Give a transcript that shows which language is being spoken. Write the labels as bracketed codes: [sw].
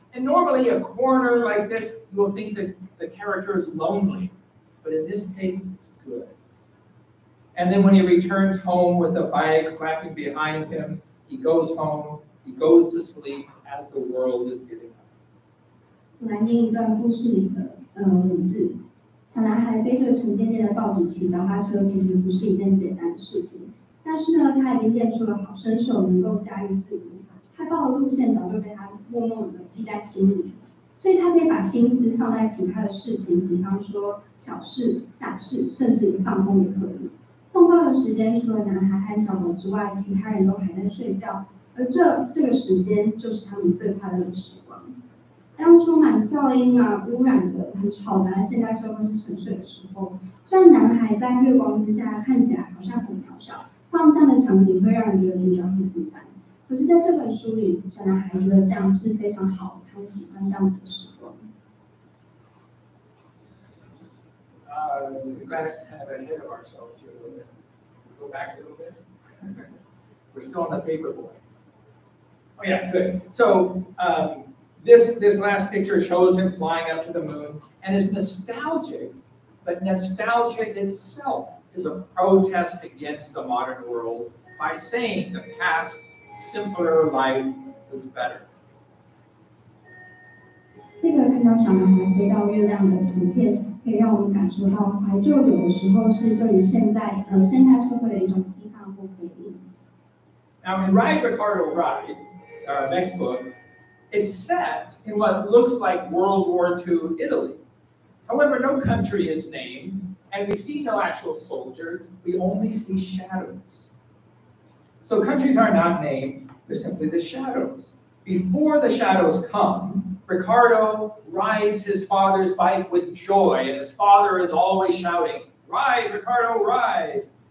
[en] And normally a corner like this, you will think that the character is lonely. But in this case, it's good. And then when he returns home with the bike clapping behind him, he goes home, he goes to sleep as the world is giving up. [zh] 我来念一段故事里的文字。小男孩背着沉甸甸的报纸骑脚踏车，其实不是一件简单的事情。但是呢，他已经练出了好身手，能够驾驭自如。害怕的路线早就被他默默的记在心里，所以他可以把心思放在其他的事情，比方说小事、大事，甚至放空也可以。送报的时间除了男孩和小狗之外，其他人都还在睡觉，而这个时间就是他们最快乐的时光。当充满噪音啊、污染的、很吵杂的现代社会是沉睡的时候，虽然男孩在月光之下看起来好像很渺小。放这样的场景会让人觉得主角很孤单，可是在这本书里，小男孩觉得这样是非常好，他喜欢这样子的时光。 [en] We got kind of ahead of ourselves here a little bit. Go back a little bit. We're still on the paper boy. Oh yeah, good. So this last picture shows him flying up to the moon and is nostalgic, but nostalgia itself is a protest against the modern world by saying the past, simpler life was better. [zh] 这个看到小男孩飞到月亮的图片，可以让我们感受到怀旧有的时候是对于现代社会的一种批判或回应。 [en] Now in Ride, Ricardo, Ride, our next book, it's set in what looks like World War II Italy. However, no country is named, and we see no actual soldiers, we only see shadows. So countries are not named, they're simply the shadows. Before the shadows come, Ricardo rides his father's bike with joy, and his father is always shouting, "Ride, Ricardo, ride!"